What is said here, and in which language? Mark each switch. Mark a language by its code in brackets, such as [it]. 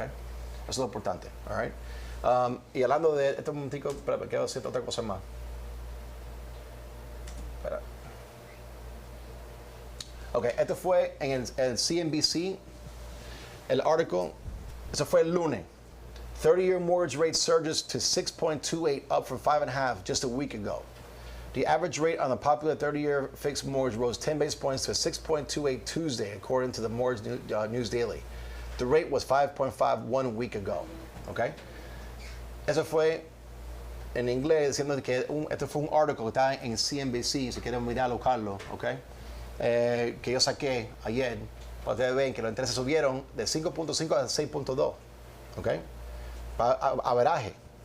[es] Eso es lo importante, [en] all right? [es] Y hablando de este momentico, espera, quiero decir otra cosa más. Espera. Ok, esto fue en el CNBC, el artículo, eso fue el lunes. [en] 30-year mortgage rate surges to 6.28, up from 5.5 just a week ago. The average rate on the popular 30-year fixed mortgage rose 10 basis points to 6.28 Tuesday, according to the Mortgage News Daily. The rate was 5.5 1 week ago. Okay? [es] Eso fue en inglés diciendo que esto fue un artículo que está en CNBC, si quieren mirarlo, buscarlo, okay? Que yo saqué ayer, para ustedes ven que los intereses subieron de 5.5 a 6.2, okay? Averaje.